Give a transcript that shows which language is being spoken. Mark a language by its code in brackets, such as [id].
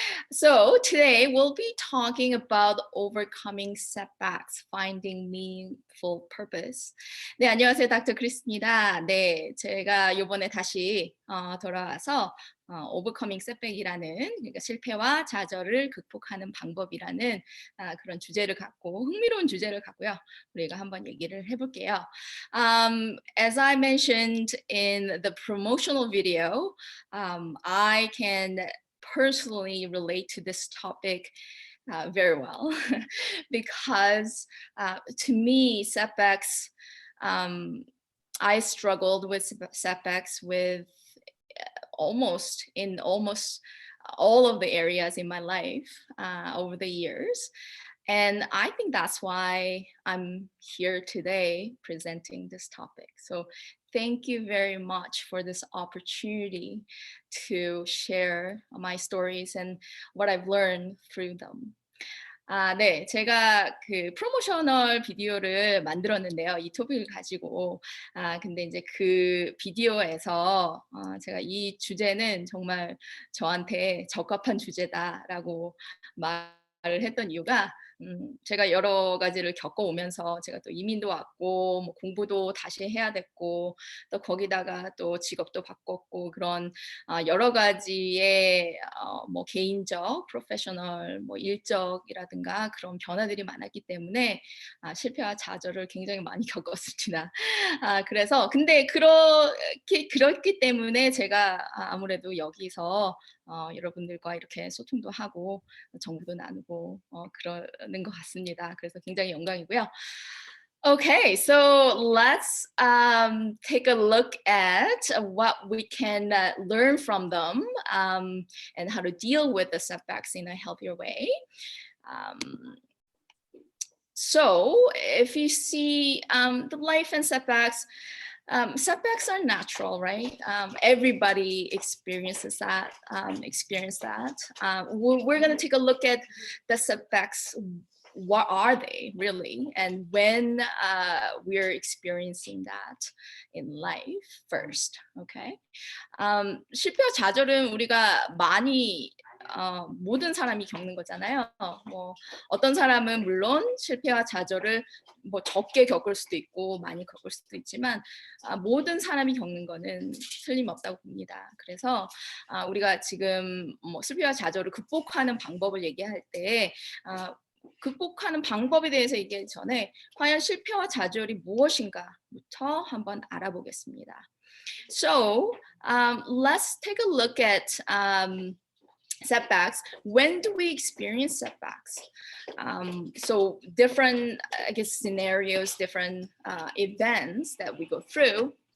[en] So today we'll be talking about overcoming setbacks, finding meaningful purpose. [ko] 네, 안녕하세요. 닥터 크리스입니다. 네, 제가 이번에 다시 돌아와서 [en] overcoming setback [ko] 이라는, 그러니까 실패와 좌절을 극복하는 방법이라는 그런 주제를 갖고, 흥미로운 주제를 갖고요. 우리가 한번 얘기를 해볼게요. [en] As I mentioned in the promotional video, I can personally relate to this topic very well because to me, setbacks, I struggled with setbacks with almost all of the areas in my life over the years. And I think that's why I'm here today presenting this topic. So thank you very much for this opportunity to share my stories and what I've learned through them. [ko] 네, 제가 그 프로모셔널 비디오를 만들었는데요. 이 토픽을 가지고. 근데 이제 그 비디오에서 제가 이 주제는 정말 저한테 적합한 주제다라고 말을 했던 이유가 제가 여러 가지를 겪어오면서 제가 또 이민도 왔고 뭐 공부도 다시 해야 됐고 또 거기다가 또 직업도 바꿨고 그런 여러 가지의 뭐 개인적, 프로페셔널, 뭐 일적이라든가 그런 변화들이 많았기 때문에 실패와 좌절을 굉장히 많이 겪었습니다. 그래서 근데 그렇기 때문에 제가 아무래도 여기서 여러분들과 이렇게 소통도 하고 정보도 나누고 그러는 것 같습니다. 그래서 굉장히 영광이고요. [en] Okay, so let's take a look at what we can learn from them and how to deal with the setbacks in a healthier way. So if you see the life and setbacks, setbacks are natural, right? Everybody experiences that. We're going to take a look at the setbacks what are they really, and when we're experiencing that in life first. Okay. [ko] 실패와 좌절은 우리가 많이 모든 사람이 겪는 거잖아요. 뭐 어떤 사람은 물론 실패와 좌절을 뭐 적게 겪을 수도 있고 많이 겪을 수도 있지만 모든 사람이 겪는 거는 틀림없다고 봅니다. 그래서 우리가 지금 뭐 실패와 좌절을 극복하는 방법을 얘기할 때 극복하는 방법에 대해서 얘기하기 전에 과연 실패와 좌절이 무엇인가부터 한번 알아보겠습니다. [en] So let's take a look at setbacks. When do we experience setbacks? So different, I guess, scenarios, different events that we go through.